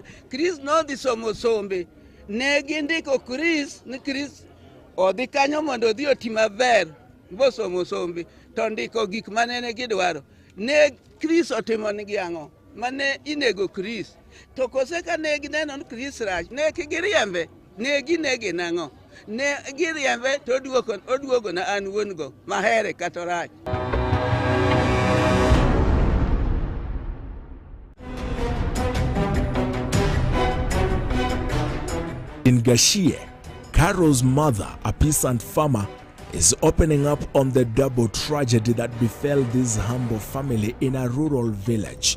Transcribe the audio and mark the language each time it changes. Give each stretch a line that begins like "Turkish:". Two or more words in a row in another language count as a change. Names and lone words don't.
Luo (Kenya and Tanzania): Chris no dhi somo sombe ne gindiko Chris ni Chris odhi kanyo mondo odhi oti maber bosomo sombe to ndiko gik manene gidwaro ne Chris otimo nigi ang'o mane inego Chris to kose ka ne gineno ni Chris rach ne kigiriembe ne ginege nang'o ne giriembe to oduogo na an wuon go mahere kata rach.
English: In Gashie, Carol's mother, a peasant farmer, is opening up on the double tragedy that befell this humble family in a rural village.